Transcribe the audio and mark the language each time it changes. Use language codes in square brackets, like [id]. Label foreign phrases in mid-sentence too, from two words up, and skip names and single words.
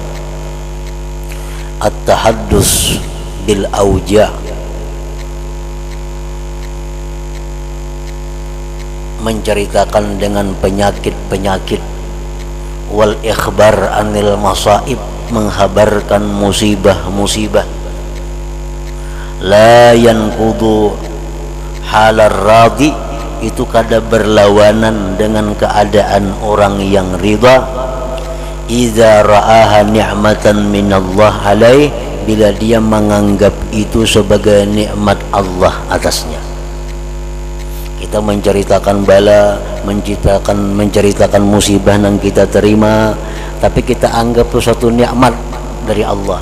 [ar] التحدث بالأوجاع' [id] menceritakan dengan penyakit-penyakit, [ar] والإخبار عن المصائب [bjn] menghabarkan musibah-musibah, [ar] لا ينقض حال الراضي [bjn] itu kada berlawanan dengan keadaan orang yang ridha, [ar] إذا رآها نعمة من الله عليه [id] bila dia menganggap itu sebagai nikmat Allah atasnya. Kita menceritakan bala, menceritakan musibah yang kita terima, tapi kita anggap itu satu nikmat dari Allah.